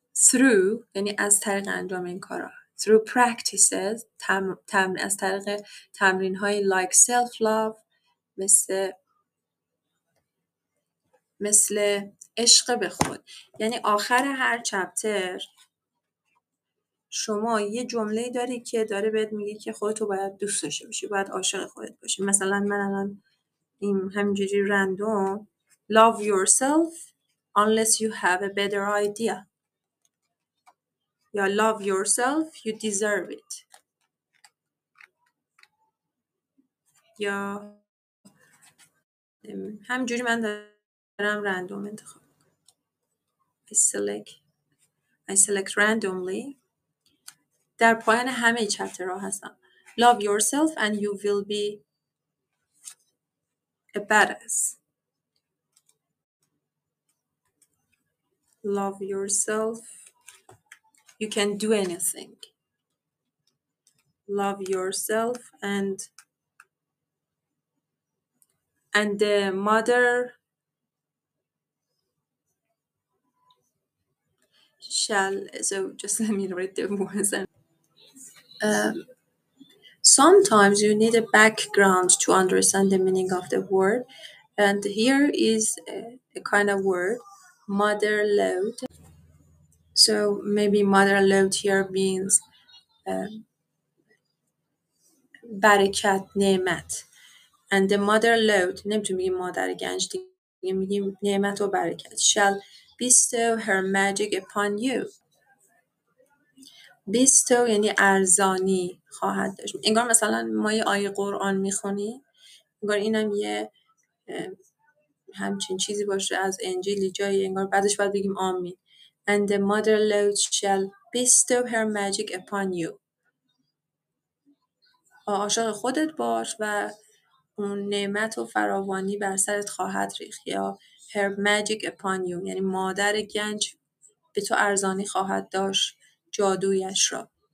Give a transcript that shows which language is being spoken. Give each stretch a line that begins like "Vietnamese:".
Persian: Through یعنی از طریق انجام این کارا.
English: Through practices
Persian: از طریق تمرین های
English: like self-love
Persian: مثل عشق به خود. یعنی آخر هر چپتر شما یه جمله داری که داره بهت میگه که خودتو باید دوست داشته باشی، باید عاشق خودت باشی. مثلا من الان این همینجوری رندوم
English: love yourself unless you have a better idea
Persian: یا
English: love yourself you deserve it
Persian: یا همینجوری من دارم رندوم انتخاب
English: I select randomly.
Persian: در پایان همه چپترها هستم.
English: Love yourself and you will be a badass. Love yourself. You can do anything. Love yourself and the mother shall. So just let me read the words. Sometimes you need a background to understand the meaning of the word. And here is a kind of word, mother load. So maybe mother load here means
Persian: برکت، نعمت.
English: And the mother load
Persian: نمیتونیم بگیم مادر گنج دیگه، میگیم نعمت و برکت.
English: Shall bestow her magic upon you.
Persian: بیستو یعنی ارزانی خواهد داشت. انگار مثلا ما یه آیه قرآن میخونیم، انگار اینم یه همچین چیزی باشه از انجیلی جایی، انگار بعدش باید بگیم آمین.
English: And the mother Lord shall bestow her magic upon you.
Persian: عاشق خودت باش و اون نعمت و فراوانی بر سرت خواهد ریخت. یا
English: her magic upon you
Persian: یعنی مادر گنج به تو ارزانی خواهد داشت جادویش را.